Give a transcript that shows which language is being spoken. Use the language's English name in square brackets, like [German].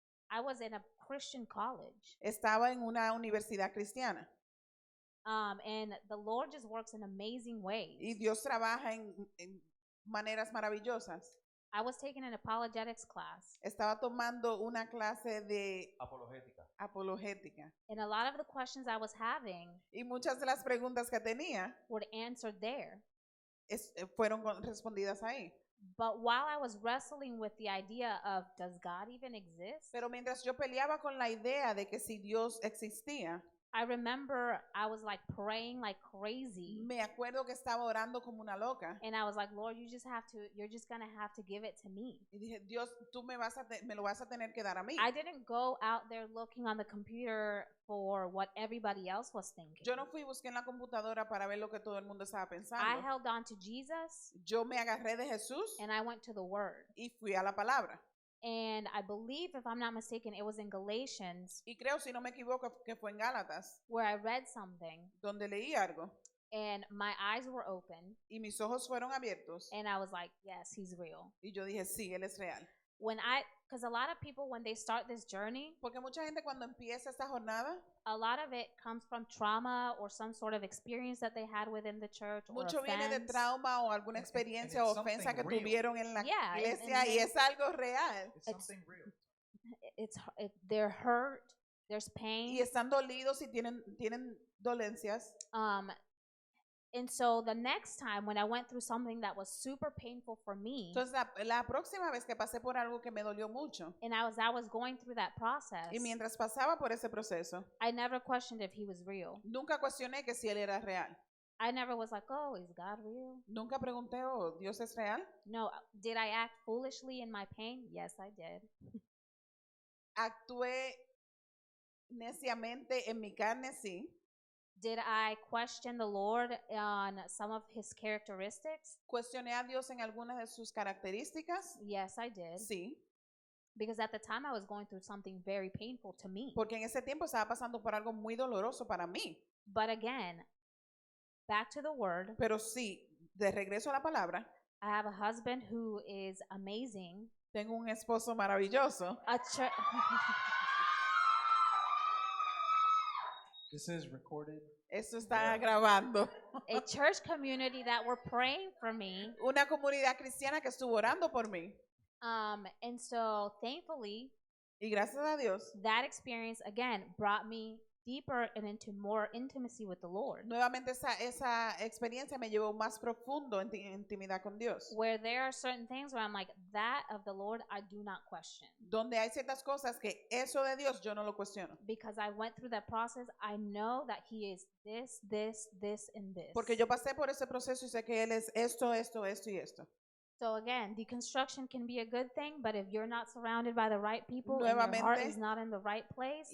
[English] I was in a Christian college. [Spanish] estaba en una universidad cristiana. [English] And the Lord just works in amazing ways. [Spanish] Y Dios trabaja en maneras maravillosas. [English] I was taking an apologetics class, [Spanish] Estaba tomando una clase de Apologética. apologética. [English] and a lot of the questions I was having [Spanish] Y muchas de las preguntas que tenía [English] were answered there. [Spanish] fueron respondidas ahí. [English] But while I was wrestling with the idea of, does God even exist? [Spanish] Pero mientras yo peleaba con la idea de que si Dios existía, [English] I remember I was like praying like crazy. [Spanish] me acuerdo que estaba orando como una loca. [English] And I was like, Lord, you're just going to have to give it to me. [Spanish] Y dije, Dios, tú me lo vas a tener que dar a mí. [English] I didn't go out there looking on the computer for what everybody else was thinking. [Spanish] Yo no fui y busqué en la computadora para ver lo que todo el mundo estaba [English] I [Spanish] pensando. [English] held on to Jesus [Spanish] Yo me agarré de Jesús [English] and I went to the Word. [Spanish] y fui a la palabra. [English] And I believe, if I'm not mistaken, it was in Galatians [Spanish] Y creo, si no me equivoco, que fue en Gálatas, [English] where I read something [Spanish] donde leí algo [English] and my eyes were open [Spanish] y mis ojos fueron abiertos [English] and I was like, yes, he's real. [Spanish] y yo dije, sí, Él es real. [English] Because a lot of people, when they start this journey, [Spanish] Porque mucha gente cuando empieza esta jornada, [English] a lot of it comes from trauma or some sort of experience that they had within the church or [Spanish] mucho viene de [English] offense. [Spanish] trauma o alguna [English] And [Spanish] experiencia [English] it's [Spanish] o ofensa [English] something [Spanish] que [English] real. [Spanish] tuvieron en la [English] Yeah, and [Spanish] iglesia y es algo real. [English] It's something real. They're hurt, there's [Spanish] Y [English] pain. [Spanish] están dolidos y tienen dolencias. [English] And so the next time when I went through something that was super painful for me, [Spanish] Entonces, la próxima vez que pasé por algo que me dolió mucho [English] and I was going through that process, [Spanish] y mientras pasaba por ese proceso, [English] I never questioned if he was real. [Spanish] nunca cuestioné que si Él era real. [English] I never was like, oh, is God real? [Spanish] Nunca pregunté, oh, ¿Dios es real? [English] No. Did I act foolishly in my pain? Yes, I did. [Spanish] Actué Neciamente en mi carne, sí. [English] Did I question the Lord on some of his characteristics? [Spanish] Cuestioné a Dios en algunas de sus características, [English] Yes, I did. [Spanish] sí. [English] Because at the time I was going through something very painful to me. [Spanish] Porque en ese tiempo estaba pasando por algo muy doloroso para mí. [English] But again, back to the word, [Spanish] Pero sí, de regreso a la palabra, [English] I have a husband who is amazing. [Spanish] tengo un esposo maravilloso. [English] A chur- This is recorded. [Spanish] Esto está grabando. [English] a church community that were praying for me. [Spanish] Una comunidad cristiana que estuvo orando por mí. [English] And so thankfully, [Spanish] Y gracias a Dios, [English] that experience again brought me deeper and into more intimacy with the Lord. [Spanish] nuevamente esa experiencia me llevó más profundo en intimidad con Dios. [English] Where there are certain things where I'm like, that of the Lord, I do not question. [Spanish] Donde hay ciertas cosas que eso de Dios yo no lo cuestiono. [English] Because I went through that process, I know that He is this, and this. [Spanish] Porque yo pasé por ese proceso y sé que Él es esto, esto, esto y esto. [English] So again, deconstruction can be a good thing, but if you're not surrounded by the right people and your heart [Spanish] Nuevamente, [English] is not in the right place,